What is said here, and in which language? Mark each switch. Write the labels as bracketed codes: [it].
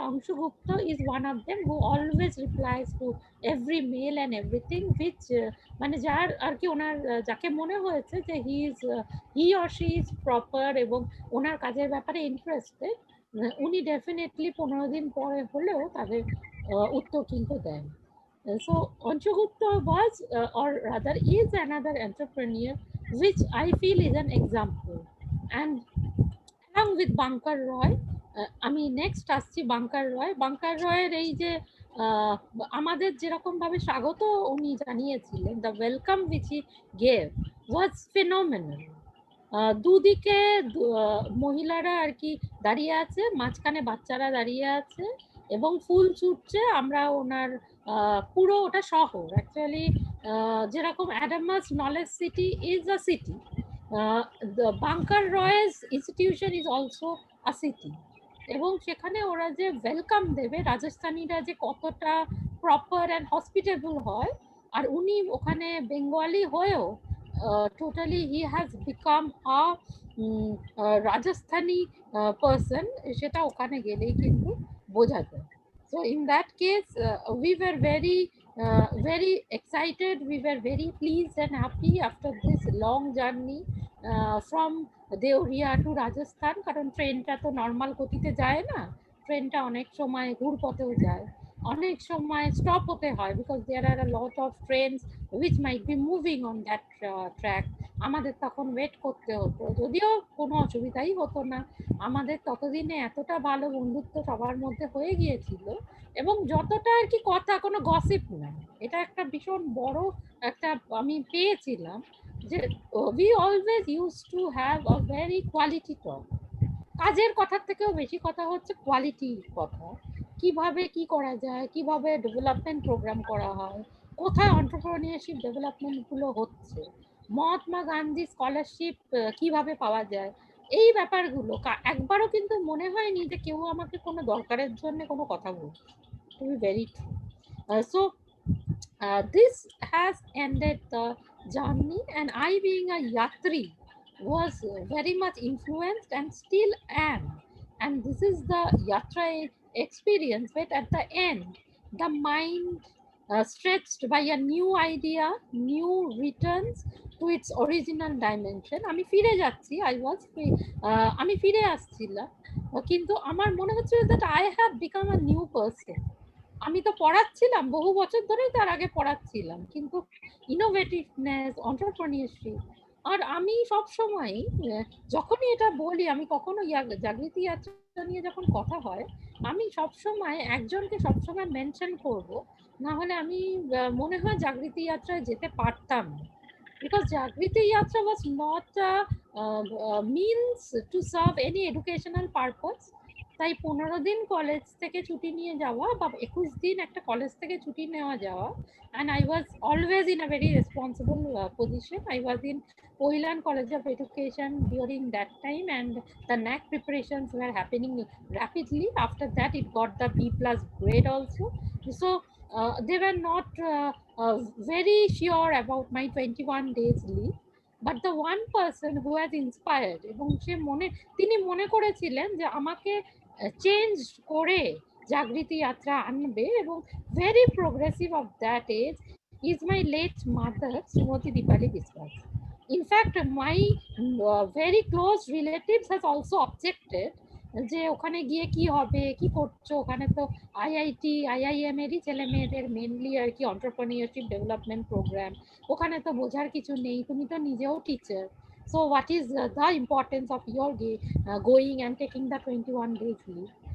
[en] Anshu Gupta is one of them who always replies to every mail and everything which [bn] মানে যার আর কি ওনার যাকে মনে হয়েছে যে [en] he or she is proper [bn] এবং ওনার কাজের ব্যাপারে ইন্টারেস্টেড, উনি ডেফিনেটলি 15 দিন পরে হলেও তাদের উত্তর কিন্তু দেন। [en] So Anshu Gupta was or rather is another entrepreneur which I feel is an example, and along with Bankar Roy, [bn] আমি নেক্সট আসছি বাঙ্কার রয়। বাঙ্কার রয়ের এই যে আমাদের যেরকম ভাবে স্বাগত উনি জানিয়েছিলেন, [en] The welcome which he gave was phenomenal. [bn] দুদিকে মহিলারা আর কি দাঁড়িয়ে আছে, মাঝখানে বাচ্চারা দাঁড়িয়ে আছে এবং ফুল ছুটছে। আমরা ওনার পুরো ওটা শহর অ্যাকচুয়ালি, যেরকম Adamas knowledge city is a city, [en] the Bankar Roy's institution is also a city, [bn] এবং সেখানে ওরা যে ওয়েলকাম দেবে, রাজস্থানীরা যে কতটা প্রপার অ্যান্ড হসপিটেবল হয়, আর উনি ওখানে বেঙ্গলি হয়েও totally [en] he has become a Rajasthani person, [bn] সেটা ওখানে গেলেই কিন্তু বোঝা যায়। [en] So in that case, we were very excited. We were very pleased and happy after this long journey from Deoria to Rajasthan, [bn] কারণ ট্রেনটা তো নর্মাল গতিতে যায় না, ট্রেনটা অনেক সময় ঘুরপথেও যায়, অনেক সময় স্টপ হতে হয়, [en] Because there are a lot of trains which might be moving on that track. [bn] আমাদের তখন ওয়েট করতে হতো, যদিও কোনো অসুবিধাই হতো না। আমাদের ততদিনে এতটা ভালো বন্ধুত্ব সবার মধ্যে হয়ে গিয়েছিল, এবং যতটা আর কি কথা, কোনো গসিপ না, এটা একটা ভীষণ বড় একটা আমি পেয়েছিলাম যে [en] we always used to have a very quality talk. [bn] কাজের কথার থেকেও বেশি কথা হচ্ছে কোয়ালিটির কথা, কিভাবে কি করা যায়, কিভাবে ডেভেলপমেন্ট প্রোগ্রাম করা হয়, কোথায় এন্টারপ্রেনিউরশিপ ডেভেলপমেন্ট গুলো হচ্ছে, মহাত্মা গান্ধী স্কলারশিপ কিভাবে পাওয়া যায়, এই ব্যাপারগুলো একবারও কিন্তু মনে হয়নি যে কেউ আমাকে কোনো দরকারের জন্য কোনো কথা বলছে, [en] To be very true. So this has ended the journey, and I being a yatri was very much influenced and still am, and this is the yatra experience, but at the end the mind stretched by a new idea, new returns to its original dimension. [bn] আমি ফিরে যাচ্ছি, আমি ফিরে আসছিলাম, কিন্তু আমার মনে হচ্ছে [en] that I have become a new person. [bn] আমি তো পড়াচ্ছিলাম বহু বছর ধরেই, তার আগে পড়াচ্ছিলাম, কিন্তু ইনোভেটিভনেস, এন্টারপ্রেনিউরশিপ, আর আমি সব সময় যখনই এটা বলি, আমি কখনো জাগৃতি যাত্রা নিয়ে যখন কথা হয়, আমি সব সময় একজনকে সব সময় মেনশন করব, না হলে আমি মনে হয় জাগৃতি যাত্রায় যেতে পারতাম না, [en] because Jagriti Yatra was not a means to serve any educational purpose. [bn] তাই 15 দিন কলেজ থেকে ছুটি নিয়ে যাওয়া বা 21 দিন একটা কলেজ থেকে ছুটি নেওয়া যাওয়া, [en] and I was always in a very responsible position. I was in Oilan College of Education during that time, and the NAC preparations were happening rapidly. After that, it got the B plus grade also. So they were not very sure about my 21 days leave. But the one person who has inspired [bn] এবং তিনি মনে করেছিলেন যে আমাকে change করে জাগৃতি যাত্রা আনবে, [en] এবং very progressive of that age is my late mother, Srimati Dipali Biswas. In fact, my very close relatives has also objected [bn] যে ওখানে গিয়ে কি হবে, কি করছো ওখানে, তো আইআইটি আইআইএম এরই ছেলে মেয়েদের মেনলি আর কি এন্টারপ্রেনিউরশিপ ডেভেলপমেন্ট প্রোগ্রাম, ওখানে তো বোঝার কিছু নেই, তুমি তো নিজেও teacher, [en] so what is the importance of your going and taking the 21 days leave?